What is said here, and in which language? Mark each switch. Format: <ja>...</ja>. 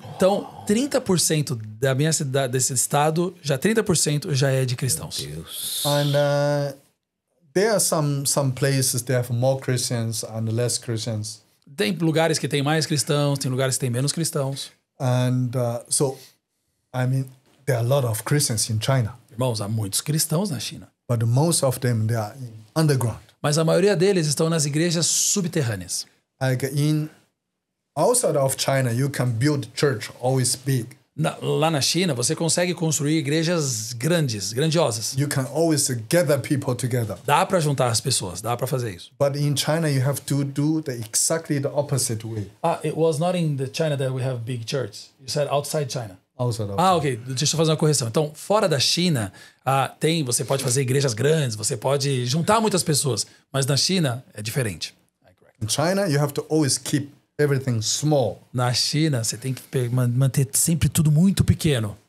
<pt>Então, 30% da minha cidade, desse estado, já 30% já é de cristãos.</pt> <en>And there are some places that have more Christians and less Christians.</en> <pt>Tem lugares que tem mais cristãos, tem lugares que tem menos cristãos.</pt> <en>And so, I mean, there are a lot of Christians in China,</en> <pt>Irmãos, há muitos cristãos na China.</pt> <en>but most of them, they are in underground.</en> <pt>Mas a maioria deles estão nas igrejas subterrâneas.</pt> <en>Like outside of China, you can build church always big.</en> <pt>Lá na China, você consegue construir igrejas grandiosas.</pt> <en>You can always gather people together.</en> <pt>Dá para juntar as pessoas, dá para fazer isso.</pt> <en>But in China, you have to do exactly the opposite way. It was not in the China that we have big churches. You said outside China. Outside of Ok.</en> <pt>Deixa eu fazer uma correção. Então, fora da China, você pode fazer igrejas grandes, você pode juntar muitas pessoas. Mas na China, é diferente.</pt> <en>In China, you have to always keep everything small</en> <pt>Na China, você tem que manter sempre tudo muito pequeno</pt>